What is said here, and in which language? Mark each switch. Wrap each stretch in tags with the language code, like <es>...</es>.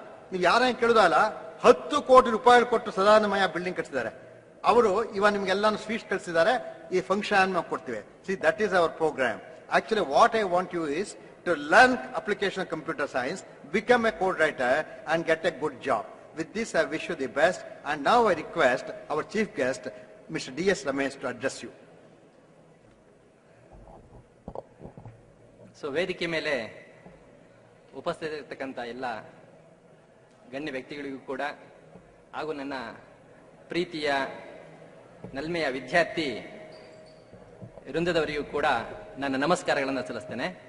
<kn>ನೀವು ಯಾರ ಕೇಳುದಲ್ಲ, 10 ಕೋಟಿ ರೂಪಾಯಿ ಕೊಟ್ಟು ಸದಾನಂದಮಯ್ಯ ಬಿಲ್ಡಿಂಗ್ ಕಟ್ಟಿಸಿದ್ದಾರೆ. ಅವರು ಇವಾಗ ನಿಮ್ಗೆಲ್ಲಾನು ಸ್ವೀಟ್ಸ್ ಕಳಿಸಿದ್ದಾರೆ, ಈ ಫಂಕ್ಷನ್ ನಾವು ಕೊಡ್ತೀವಿ.</kn> <en>See that is our program. Actually what I want you is to learn application computer science, become a code writer and get a good job. With this I wish you the best, and now I request our chief guest Mr. D.S. Ramesh to address you.</en> <kn>So ವೇದಿಕೆ ಮೇಲೆ ಉಪಸ್ಥಿತರಿರ್ತಕ್ಕಂಥ ಎಲ್ಲ ಗಣ್ಯ ವ್ಯಕ್ತಿಗಳಿಗೂ ಕೂಡ ಹಾಗೂ ನನ್ನ ಪ್ರೀತಿಯ ನಲ್ಮೆಯ ವಿದ್ಯಾರ್ಥಿ ವೃಂದದವರಿಗೂ ಕೂಡ ನನ್ನ ನಮಸ್ಕಾರಗಳನ್ನು ಸಲ್ಲಿಸ್ತೇನೆ.</kn>